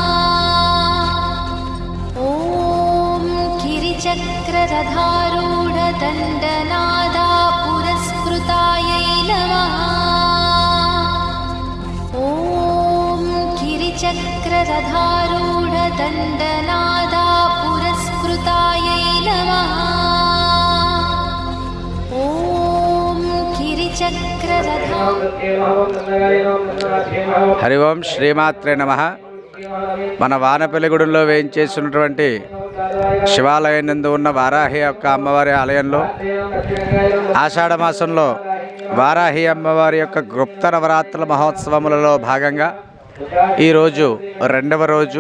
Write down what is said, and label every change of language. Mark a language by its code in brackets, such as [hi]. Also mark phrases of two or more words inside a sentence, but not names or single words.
[sa] ॐ गिरिचक्ररथारूढदण्डनादा पुरस्कृतायै नमः। ॐ गिरिचक्ररथारूढदण्डनादा पुरस्कृतायै नमः। ॐ హరి ఓం శ్రీమాత్రే నమః. [te] మన వానపల్లిగూడెంలో వేయించేసినటువంటి శివాలయం నందు ఉన్న వారాహి యొక్క అమ్మవారి ఆలయంలో ఆషాఢ మాసంలో వారాహి అమ్మవారి యొక్క గుప్త నవరాత్రుల మహోత్సవములలో భాగంగా ఈరోజు రెండవ రోజు.